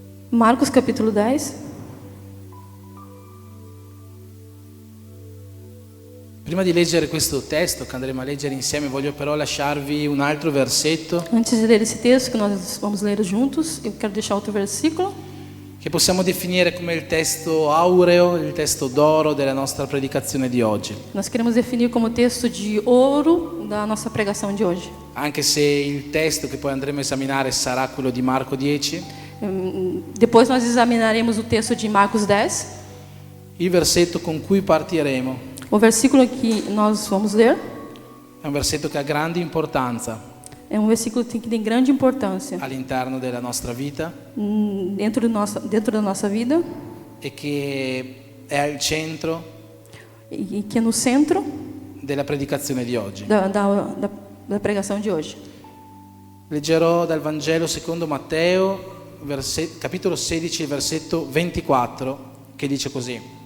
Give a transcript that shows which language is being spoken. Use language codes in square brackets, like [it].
[pt] Marcos capítulo 10. [it] Prima di leggere questo testo che andremo a leggere insieme, voglio però lasciarvi un altro versetto [pt] Antes de ler esse texto que nós vamos ler juntos, eu quero deixar outro versículo [it] che possiamo definire come il testo aureo, il testo d'oro della nostra predicazione di oggi. [pt] nós queremos definir como texto de ouro da nossa pregação de hoje. [it] Anche se il testo che poi andremo a esaminare sarà quello di Marco 10, [pt] Depois nós examinaremos o texto de Marcos 10. [it] il versetto con cui partiremo [pt] O versículo que nós vamos ler [it] è un versetto che ha grande importanza [pt] é um versículo que tem grande importância [it] all'interno della nostra vita [pt] dentro da nossa vida [it] e che è al centro [pt] e que é no centro [it] della predicazione di oggi. [pt] da pregação de hoje. [it] Leggerò dal Vangelo secondo Matteo, capitolo 16, versetto 24, che dice così.